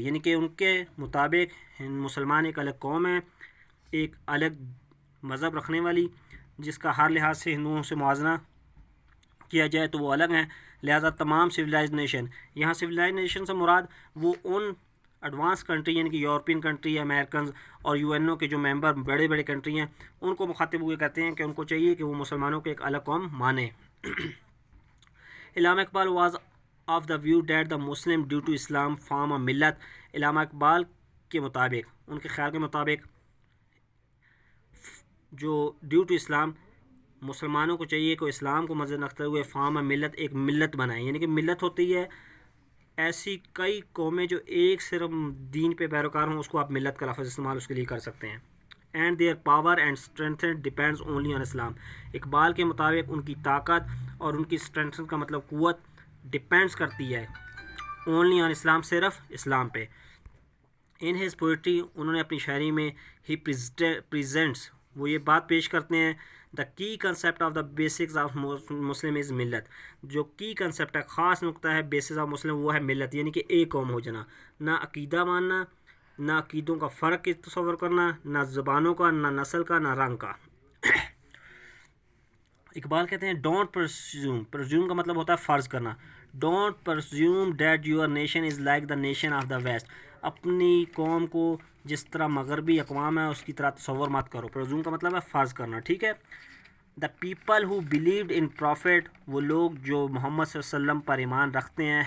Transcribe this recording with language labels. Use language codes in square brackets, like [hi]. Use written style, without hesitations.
[ur] یعنی کہ ان کے مطابق مسلمان ایک الگ قوم ہے، ایک الگ مذہب رکھنے والی، جس کا ہر لحاظ سے ہندوؤں سے موازنہ کیا جائے تو وہ الگ ہیں. لہذا تمام سویلائزڈ نیشن، یہاں سویلائزڈ نیشن سے مراد وہ ان ایڈوانس کنٹری یعنی کہ یورپین کنٹری، امریکنز اور یو این او کے جو ممبر بڑے بڑے کنٹری ہیں ان کو مخاطب ہوئے کہتے ہیں کہ ان کو چاہیے کہ وہ مسلمانوں کو ایک الگ قوم مانیں. [en] Allama Iqbal was of the view that the Muslim due to Islam form a millat. [ur] علامہ اقبال کے مطابق، ان کے خیال کے مطابق، جو [en] due to Islam [ur] مسلمانوں کو چاہیے کہ اسلام کو مد رکھتے ہوئے [en] form a millat, [ur] ایک ملت بنائیں. یعنی کہ ملت ہوتی ہے ایسی کئی قومیں جو ایک صرف دین پہ پیروکار ہوں، اس کو آپ ملت کا لفظ استعمال اس کے لیے کر سکتے ہیں. [en] And their power and strength depends only on Islam. [ur] اقبال کے مطابق ان کی طاقت اور ان کی اسٹرینتھ کا مطلب قوت ڈپینڈز کرتی ہے اونلی آن اسلام، صرف اسلام پہ. [en] in his poetry, [ur] انہوں نے اپنی شاعری میں ہی پریزنٹس، وہ یہ بات پیش کرتے ہیں [en] The کی concept of the basics of Muslim is millat. [ur] جو کی کنسیپٹ ہے، خاص نقطہ ہے بیسس آف مسلم، وہ ہے ملت یعنی کہ ایک قوم ہو جانا. نہ عقیدہ ماننا، نہ عقیدوں کا فرق کی تصور کرنا، نہ زبانوں کا، نہ نسل کا، نہ رنگ کا. اقبال کہتے ہیں [en] don't presume, [ur] پرزیوم کا مطلب ہوتا ہے فرض کرنا. [en] Don't presume that your nation is like the nation of the West. [ur] اپنی قوم کو جس طرح مغربی اقوام ہے اس کی طرح تصور مت کرو. پرزیوم کا مطلب ہے فرض کرنا. ٹھیک ہے. [en] the people who believed in prophet, [ur] وہ لوگ جو محمد صلی اللہ علیہ وسلم پر ایمان رکھتے ہیں.